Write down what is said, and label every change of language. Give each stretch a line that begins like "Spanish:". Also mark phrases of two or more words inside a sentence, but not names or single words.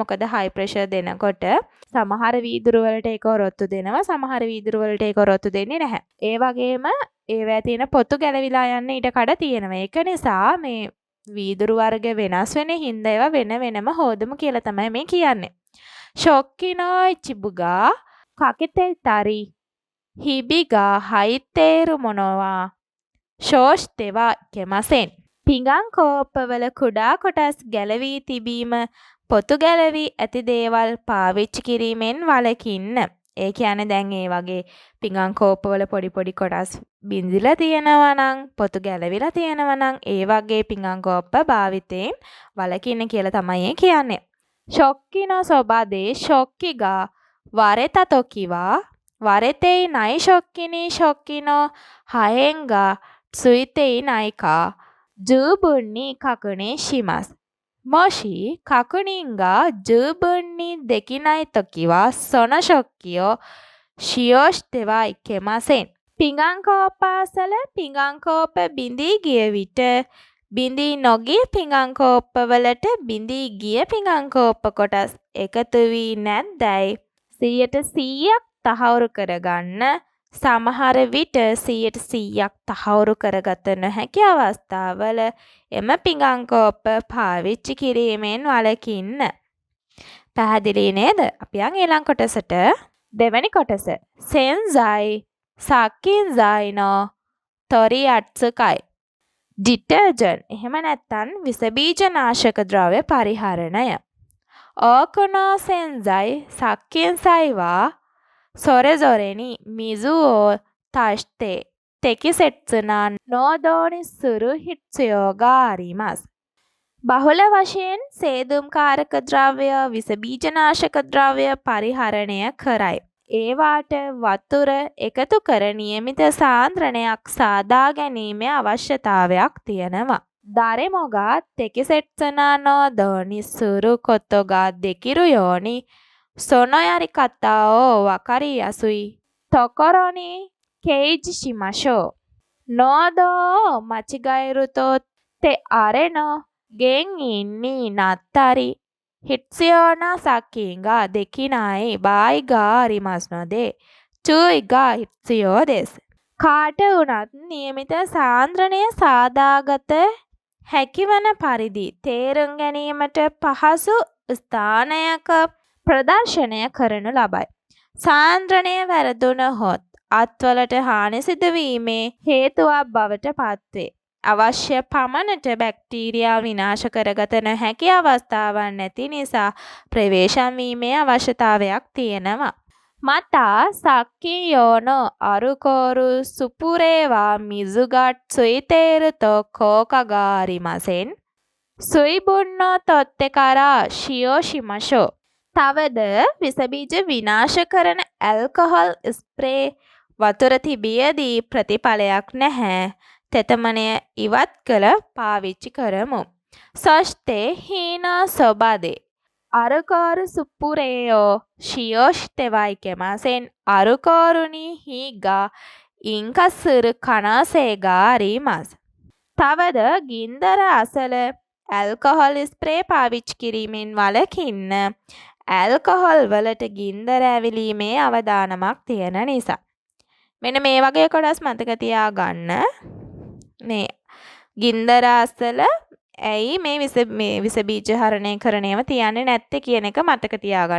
Sinhala: මොකද
English: high pressure
Sinhala: දෙනකොට සමහර වීදුරු වලට ඒක ඔරොත්තු දෙනවා. සමහර වීදුරු වලට ඒක ඔරොත්තු දෙන්නේ නැහැ. ඒ වගේම ඒවා තියෙන පොතු ගැලවිලා යන්න ඉඩ කඩ තියෙනවා. ඒක නිසා මේ වීදුරු වර්ග වෙනස් වෙන හින්දා ඒවා වෙන වෙනම හොදමු කියලා තමයි මේ කියන්නේ.
Japanese: 食器の一部が欠けていたり、ひびが入っているものはそうしてはいけません.
Sinhala: පිඟන් කෝප්පවල කුඩා කොටස් ගැලවී තිබීම, පොතු ගැලවී ඇති දේවල් පාවිච්චි කිරීමෙන් වළකින්න. ඒ කියන්නේ දැන් ඒ වගේ පිඟන් කෝප්පවල පොඩි පොඩි කොටස් බිඳිලා තියෙනවා නම්, පොතු ගැලවිලා තියෙනවා නම් ඒ වගේ පිඟන් කෝප්ප භාවිතයෙන් වළකින්න කියලා තමයි කියන්නේ.
Japanese: 食器のそばで食器が割れたときは、割れていない食器に食器の破片がついていないか十分に確認します。もし確認が十分にできないときは、その食器を使用してはいけません.
Sinhala: පිඟන් කෝප්පාසල පිඟන් කෝප බිඳී ගිය විට බිඳී නොගිය පිඟන් කෝප්පවලට බිඳී ගිය පිඟන් කෝප්ප කොටස් එකතු වී නැද්දැයි 100% තහවුරු කරගන්න. සමහර විට 100% තහවුරු කරගත නොහැකි අවස්ථාවල එම පිඟන් කෝප්ප පාවිච්චි කිරීමෙන් වළකින්න. පැහැදිලි නේද? අපි යන් ඊළඟ කොටසට. දෙවැනි කොටස.
Japanese: 洗剤殺菌剤の取り扱い.
Sinhala: ඩිටර්ජන්ට් එහෙම නැත්නම් විස බීජනාශක ද්‍රව්‍ය පරිහරණය.
Japanese: 多くの洗剤、殺菌剤はそれぞれに水を足して適切な濃度にする必要があります.
Sinhala: බහුල වශයෙන් සේදුම්කාරක ද්‍රව්‍ය, විස බීජනාශක ද්‍රව්‍ය පරිහරණය කරයි. ඒවාට වතුර එකතු කර නියමිත සාන්ද්‍රණයක් සාදා ගැනීමේ අවශ්‍යතාවයක් තියෙනවා.
Japanese: 誰もが適切な濃度にすることができるように、そのやり方をわかりやすいところに掲示しましょう。濃度を間違えると手荒れの原因になったり、必要な殺菌ができない場合がありますので、注意が必要です.
Sinhala: කාට වුණත් නියමිත සාන්ද්‍රණය සාදාගත හැකිවන පරිදි තේරුම් ගැනීමට පහසු ස්ථානයක ප්‍රදර්ශනය කරනු ලබයි. සාන්ද්‍රණය වැරදුනහොත් අත්වලට හානි සිදුවීමේ හේතුවක් බවට පත්වේ. අවශ්‍ය පමණට බැක්ටීරියා විනාශ කරගත නොහැකි අවස්ථාවක් නැති නිසා ප්‍රවේශම් වීමේ අවශ්‍යතාවයක් තියෙනවා.
Japanese: また、さっき用のアルコール スプレーは水がついていると効果がありません。水分を取ってから使用しましょう。
Sinhala: තවද විසබීජ විනාශ කරන
English: alcohol spray
Sinhala: වතුර තිබියදී ප්‍රතිඵලයක් නැහැ. තෙතමනය ඉවත් කළ පාවිච්චි කරමු.
Japanese: そして火のそばで アルコール スプレーを使用してはいけません。アルコールに火が引火する可能性があります。
Sinhala: තවද ගින්දර අසල
English: alcohol spray
Sinhala: පාවිච්චි කිරීමෙන් වළකින්න. ඇල්කොහොල් වලට ගින්දර ඇවිලීමේ අවදානමක් තියෙන නිසා. මෙන්න මේ වගේ කොටස් මතක තියාගන්න. මේ ගින්දර අසල ඇයි මේ විස බීජ හරණය කරන ඒවා තියන්නේ නැත්තේ කියන එක මතක තියාගන්න.